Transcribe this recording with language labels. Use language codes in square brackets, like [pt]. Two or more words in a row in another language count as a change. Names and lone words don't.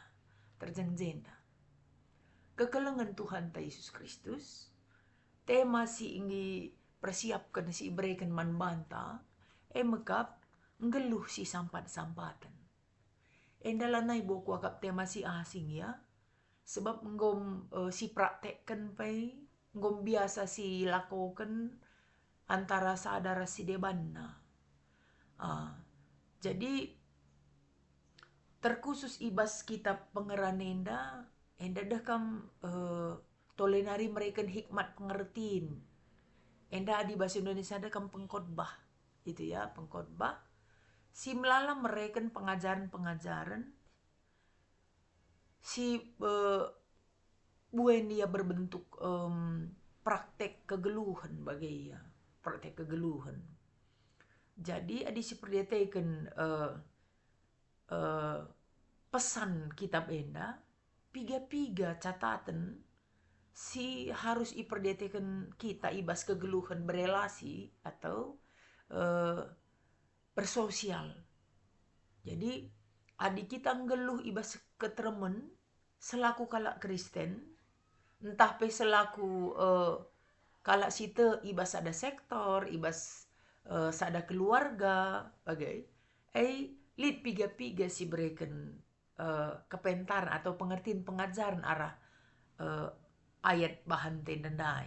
[btx] Terjengjenda. Kekelengan Tuhan ta Yesus Kristus, tema si inggi persiapkan si ibrekan man banta, mekap ngeluh si sampat-sampatan. Endalanay boku akap tema si asing ya, sebab ngom si praktekkan pai, ngom biasa si lakukan antara sadara si debanna. Jadi terkhusus ibas kitab pengeranenda, enda dekam tolenari mereka hikmat pengertiin. Enda [id] di bahasa Indonesia [btx] dekam pengkhotbah, [id] itu ya pengkhotbah. [btx] Si melala mereka pengajaran-pengajaran, si buen dia berbentuk praktek kegeluhan bagi ia, praktek kegeluhan. Jadi adi si perdeteken pesan kitab enda, piga-piga catatan si harus iperdeteken kita ibas kegeluhan [id] berelasi atau bersosial. [btx] Jadi adi kita ngeluh ibas ketremen selaku kalak Kristen, entah pe selaku kalak site ibas ada sektor, ibas sada keluarga, bagai lid piga-piga si berikan kepentar atau pengertian pengajaran arah ayat bahan tendandai.